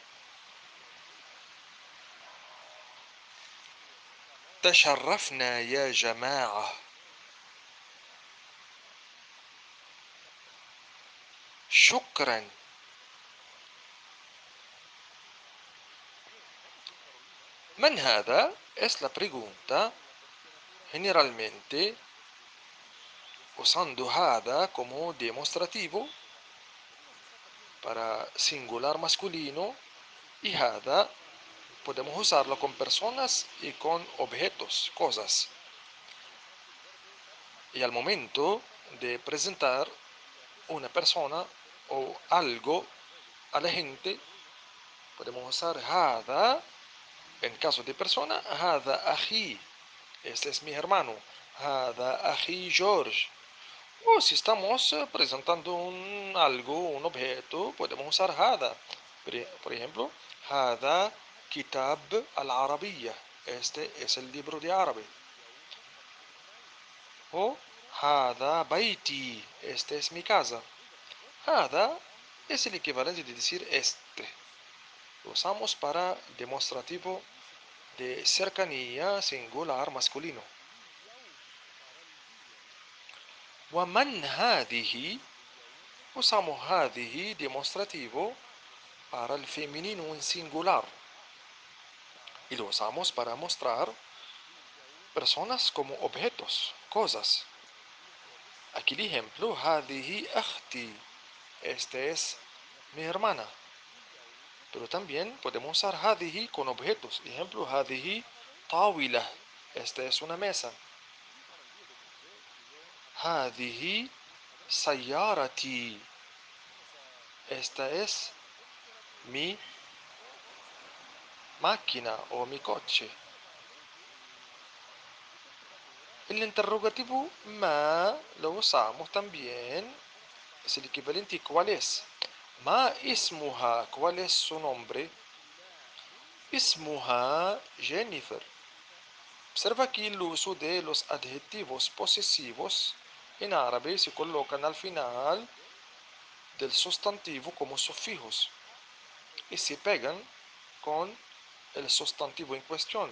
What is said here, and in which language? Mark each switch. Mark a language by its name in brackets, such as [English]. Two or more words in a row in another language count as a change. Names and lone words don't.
[Arabic] تشرفنا يا جماعة. شكرا. من هذا [Spanish] es la pregunta generalmente usando هذا como demostrativo para singular masculino y هذا podemos usarlo con personas y con objetos, cosas. Y al momento de presentar una persona o algo a la gente, podemos usar هذا. En caso de persona, [Arabic] هذا أخي, [Spanish] este es mi hermano. [Arabic] هذا أخي جورج. [Spanish] O si estamos presentando algo, un objeto, podemos usar هذا. Por ejemplo, [Arabic] هذا كتاب العربية. [Spanish] Este es el libro de árabe. [Arabic] O هذا بيتي. [Spanish] Este es mi casa. هذا es el equivalente de decir este. Lo usamos para demostrativo de cercanía singular masculino. [Arabic] ومن هذه? [Spanish] Usamos هذه demostrativo para el femenino en singular. Y lo usamos para mostrar personas como objetos, cosas. Aquí el ejemplo, [Arabic] هذه أختي. [Spanish] Este es mi hermana. Pero también podemos usar هذه con objetos. Ejemplo, [Arabic] هذه طاولة. [Spanish] Esta es una mesa. [Arabic] هذه سيارتي. [Spanish] Esta es mi máquina o mi coche. El interrogativo ما lo usamos también. Es el equivalente ¿cuál es? [Arabic] ما اسمها. [Spanish] ¿Cuál es su nombre? [Arabic] اسمها Jennifer. [Spanish] Observa aquí el uso de los adjetivos posesivos en árabe se colocan al final del sustantivo como sufijos y se pegan con el sustantivo en cuestión.